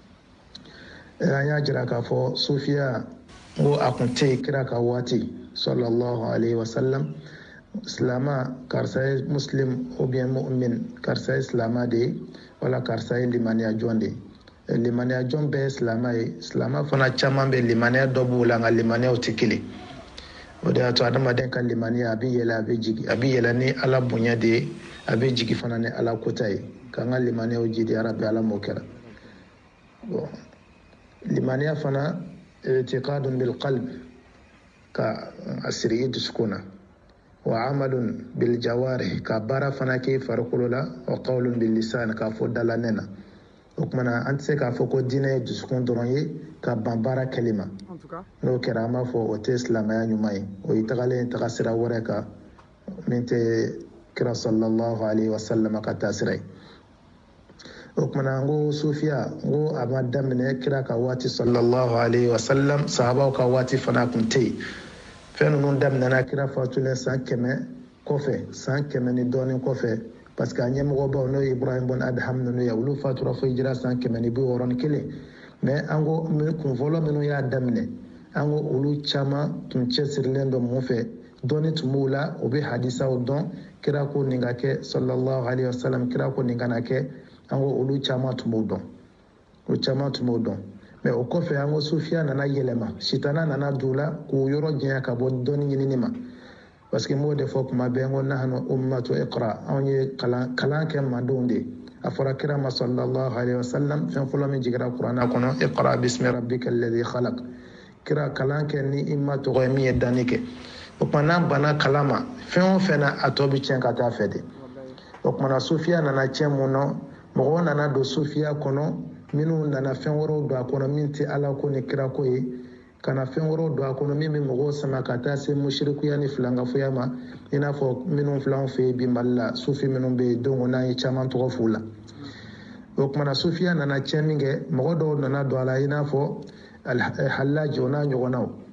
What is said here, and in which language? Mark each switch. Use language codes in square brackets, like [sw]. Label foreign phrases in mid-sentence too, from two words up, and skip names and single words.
[bm] an y'a jira k'a fɔ sufiya ko a kun tɛ yen kira ka waati [ar] صلى الله عليه وسلم [bm] silama karisa ye muslim [fr] ou bien [bm] mu'min karisa ye silama de ye wala karisa ye limaniya jɔn de ye limaniya jɔn bɛɛ ye silama ye silama fana caman bɛ limaniya dɔ b'u la nka limaniyaw tɛ kelen o de y'a to adamaden ka limaniya a bɛ yɛlɛ a bɛ jigin a bɛ yɛlɛ ni ala bonya de ye a bɛ jigin fana ni ala kota ye k'an ka limaniyaw jidi arabi ala m'o kɛra bon limaniya fana [ar] اعتقاد بالقلب [bm] ka asiri dusukuna [ar] وعمل بالجوارح [bm] ka bara fana ke farikolo la [ar] وقول باللسان [bm] ka fɔ dala nena o kumana an tɛ se k'a fɔ ko diinɛ ye dusukun dɔrɔn ye ka ban baara kɛli ma n'o kɛra an b'a fɔ o tɛ silamɛya ɲuman ye o ye tagalen taga sira wɛrɛ kan min tɛ kira [ar] صلى الله عليه وسلم [bm] ka taa sira ye o kumana n ko sufiya n ko a ma daminɛ kira ka waati [ar] صلى الله عليه وسلم [bm] sahabaw ka waati fana kun tɛ yen fɛn ninnu daminɛna kira fatulen san 100 kɔfɛ san 100 ni dɔɔnin kɔfɛ [fr] parce que [bm] a ɲɛmɔgɔbaw n'o ye Ibrahim bin Adham ninnu ye olu fatura fo hijira san 161 mais an ko kun fɔlɔ minnu y'a daminɛ an ko olu caman tun cɛsirilen dɔ mun fɛ dɔɔnin tun b'u la o bɛ hadisaw dɔn kira ko nin ka kɛ [ar] صلى الله عليه وسلم [bm] kira ko nin kana kɛ an ko olu caman tun b'o dɔn o caman tun b'o dɔn mais o kɔfɛ an ko sufiya nana yɛlɛma sitana nana don u la k'o yɔrɔ janya ka bɔ dɔɔnin ɲinini ma [fr] parce que [bm] m'o de fɔ kuma bɛɛ n ko [ar] نحن أمة اقرأ [bm] anw ye kalan kɛ mandenw de a fɔra kira ma [ar] صلى الله عليه وسلم [bm] fɛn fɔlɔ min jigira kuranna kɔnɔ [ar] اقرأ باسم ربك الذي خلق [bm] kira kalan kɛ ni i ma tɔgɔ ye min ye danni kɛ o kuma n'an banna kalan ma fɛn o fɛn na a tɔ bɛ tiɲɛ ka taa fɛ de o kumana sufiya nana tiɲɛ mun na mɔgɔw nana don sufiya kɔnɔ minnu nana fɛn wɛrɛw don a kɔnɔ min tɛ ala ko ni kira ko ye kana fɛn wɛrɛw don a kɔnɔ min bɛ mɔgɔw sama ka taa se musirikuya ni filankafoya ma i n'a fɔ minnu filanw fɛ yen bi mali la sufi minnu bɛ yen donc n'an ye caman tɔgɔ f'u la o kumana sufiya nana tiɲɛ min kɛ mɔgɔ dɔw nana don a la i n'a fɔ halaji o n'a ɲɔgɔnnaw